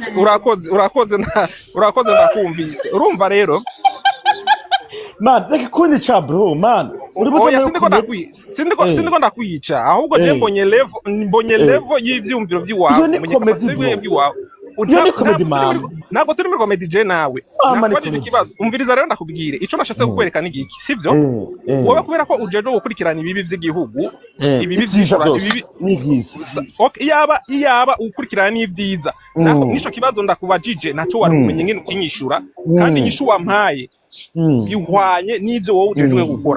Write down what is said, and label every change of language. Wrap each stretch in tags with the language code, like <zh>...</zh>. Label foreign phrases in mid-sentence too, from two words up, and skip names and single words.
<rn>urakoze ndakumvise urumva rero man reka kunyica bro man uri buto sindiko ndakwica ahubwo je mbonye level y'ivyumviro by'iwawe iyo ni comedy man ntabwo turi muri comedy je nawe nakwajije ikibazo umviriza rero ndakubwire ico nashatse kukwereka ni giki sivyo wowe kubera ko ujeje gukurikirana ibibi by'igihugu ibibi ni byiza okay iyaba ukurikirana n'ivyiza nico kibazo ndakubajije naco wari umenye ngene ukinyishura kandi inyishu wampaye bihwanye n'ivyo wowe ujeje gukora</rn>